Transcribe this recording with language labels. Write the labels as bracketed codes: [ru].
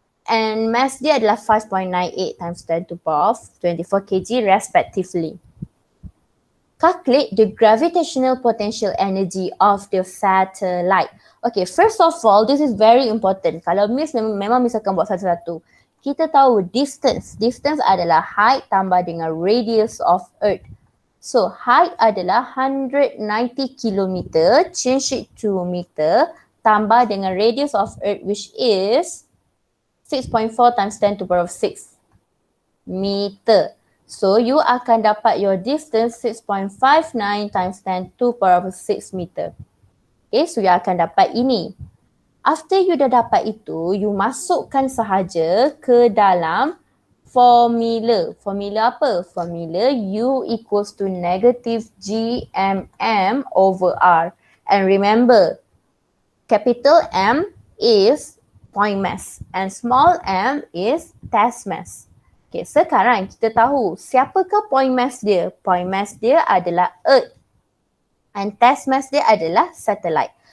[en] And mass [ms] dia adalah [en] 5.98 times 10 to the power of 24 kg respectively. Calculate the gravitational potential energy of the satellite. Okay, first of all, this is very important. [ms] Kalau Miss memang Miss akan buat satu-satu. Kita tahu distance. Distance adalah height tambah dengan radius of earth. [en] So, height adalah 190 kilometer, change it to meter, [ms] tambah dengan [en] radius of earth which is 6.4 times 10 to the power of 6 meter. So, you [ms] akan dapat [en] your distance 6.59 times 10 to the power of 6 meter. [ms] Okay, so you akan dapat ini. After you dah dapat itu, you masukkan sahaja ke dalam formula. Formula apa? [en] Formula U equals to negative GMM over R. And remember, capital M is point mass and small m is test mass. [ms] Okay, sekarang kita tahu siapakah point mass dia? Point mass dia adalah Earth and test mass dia adalah satellite.